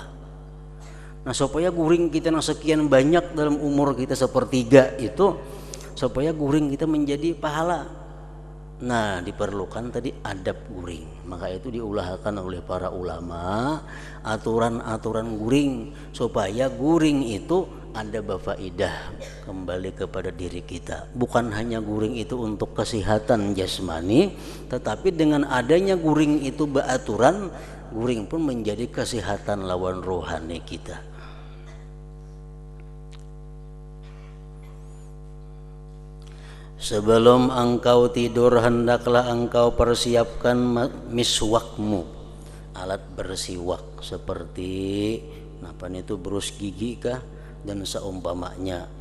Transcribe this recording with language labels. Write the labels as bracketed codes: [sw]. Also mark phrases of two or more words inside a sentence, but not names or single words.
[id] Nah supaya guring kita yang sekian banyak dalam umur kita sepertiga itu, supaya guring kita menjadi pahala. Nah diperlukan tadi adab guring. Maka itu diulahkan oleh para ulama aturan-aturan guring, supaya guring itu ada faidah kembali kepada diri kita. Bukan hanya guring itu untuk kesehatan jasmani, tetapi dengan adanya guring itu beraturan, guring pun menjadi kesehatan lawan rohani kita. Sebelum engkau tidur, hendaklah engkau persiapkan miswakmu, alat bersiwak seperti itu berus gigi kah dan seumpamanya.